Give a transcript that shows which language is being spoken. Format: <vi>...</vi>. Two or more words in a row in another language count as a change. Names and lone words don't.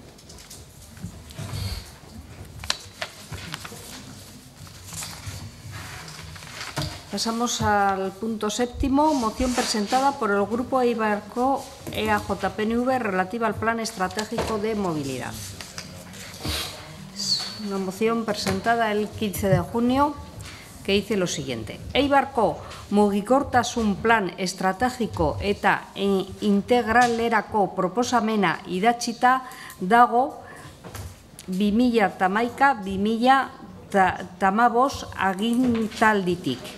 <es>Pasamos al punto séptimo, moción presentada por el Grupo Eibarko EAJ-PNV relativa al Plan Estratégico de Movilidad. Es una moción presentada el 15 de junio que dice lo siguiente.</es> <eu>Eibarko mugikortasun plan estrategiko eta integralerako proposamena idatzita dago 2011-2015 agintalditik.</eu>